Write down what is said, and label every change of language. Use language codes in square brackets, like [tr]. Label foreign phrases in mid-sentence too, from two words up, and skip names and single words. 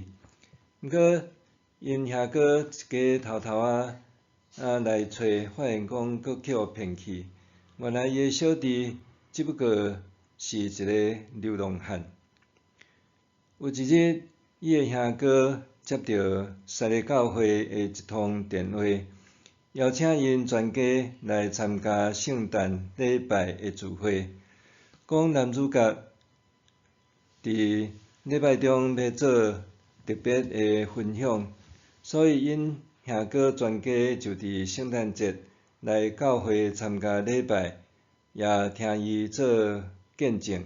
[nan] 毋过因兄哥一家偷偷来找，发现讲阁去互骗去。原来伊的小弟只不过是一个流浪汉。有一日，伊的兄哥接到西螺教会的一通电话，邀请因全家来参加圣诞礼拜的聚会，讲男主角伫礼拜中要做特别的分享，所以因兄哥全家就伫圣诞节来教会参加礼拜，也听伊做见证。